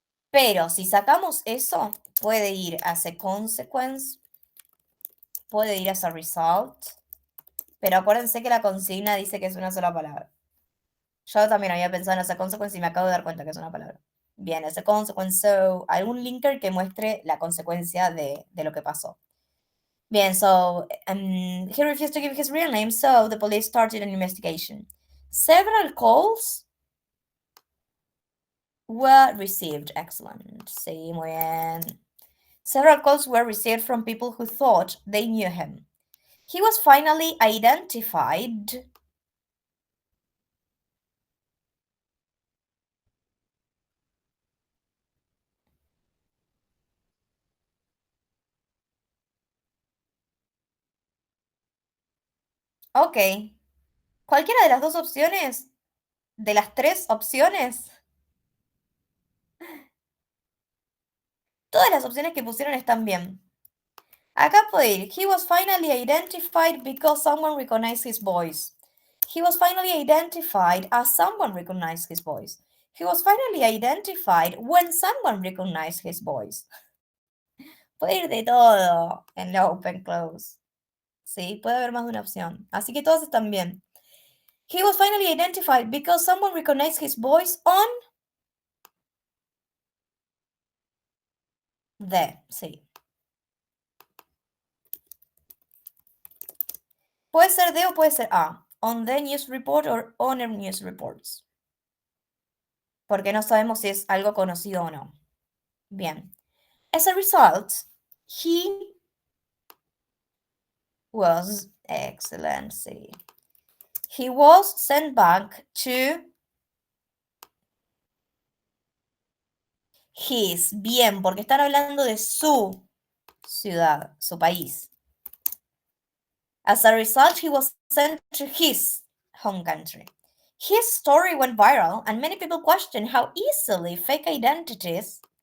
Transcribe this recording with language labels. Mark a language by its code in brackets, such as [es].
[es] Pero si sacamos eso, puede ir as a consequence, puede ir as a result. Pero acuérdense que la consigna dice que es una sola palabra. Yo también había pensado en as a consequence y me acabo de dar cuenta que es una palabra. Bien, as a consequence, so, algún linker que muestre la consecuencia de lo que pasó. [en] Bien, so he refused to give his real name, so the police started an investigation. Several calls were received. Excellent. [es] Sí, muy bien. [en] Several calls were received from people who thought they knew him. He was finally identified. Ok. [es] Cualquiera de las dos opciones, de las tres opciones, todas las opciones que pusieron están bien. Acá puede ir. [en] He was finally identified because someone recognized his voice. He was finally identified as someone recognized his voice. He was finally identified when someone recognized his voice. [es] Puede ir de todo en la open close. Sí, puede haber más de una opción. Así que todas están bien. [en] He was finally identified because someone recognized his voice on sí. [es] Puede ser de o puede ser a. [en] On the news report or on the news reports. [es] Porque no sabemos si es algo conocido o no. Bien. [en] As a result, he was excellent. Sí. He was sent back to his. [es] Bien, porque están hablando de su ciudad, su país. [en] As a result, he was sent to his home country. His story went viral, and many people questioned how easily fake identities.